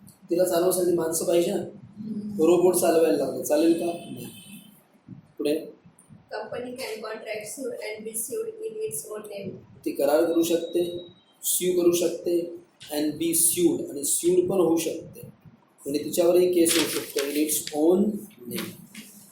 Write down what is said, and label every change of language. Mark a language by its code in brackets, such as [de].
[mr] तिला चालवण्यासाठी माणसं पाहिजे ना. रोबोट चालवायला लागले, चालेल का? नाही. पुढे [en] company can contract sue and be sued in its own name, [mr] ती करार करू शकते, स्यू करू शकते, [en] and be sued, [mr] आणि स्यूड पण होऊ शकते. म्हणजे तिच्यावरही केस होऊ शकतो [en] In its own name.